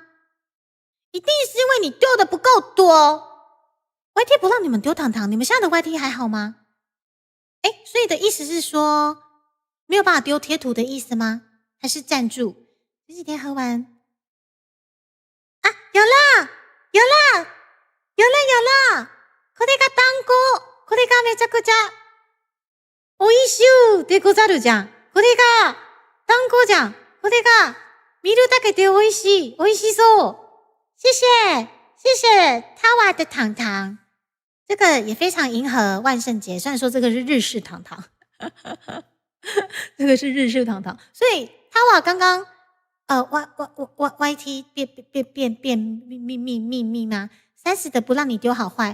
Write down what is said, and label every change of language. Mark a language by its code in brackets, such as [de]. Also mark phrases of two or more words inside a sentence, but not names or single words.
[zh] 一定是因为你丢的不够多。YT 不让你们丢糖糖，你们现在的 YT 还好吗？所以的意思是说没有办法丢贴图的意思吗？还是赞助？这几天喝完啊，有了，有了，有了，有了！ [ja] これが単語、これがめちゃくちゃ美味しいでござるじゃん。これが単語じゃん。これが見るだけで美味しい、美味しそう。 [zh] 谢谢，谢谢 Tawa 的糖糖，这个也非常迎合万圣节。虽然说这个是日式糖糖，这个是日式糖糖，所以 Tawa 刚刚YT 变秘吗？30的不让你丢好坏。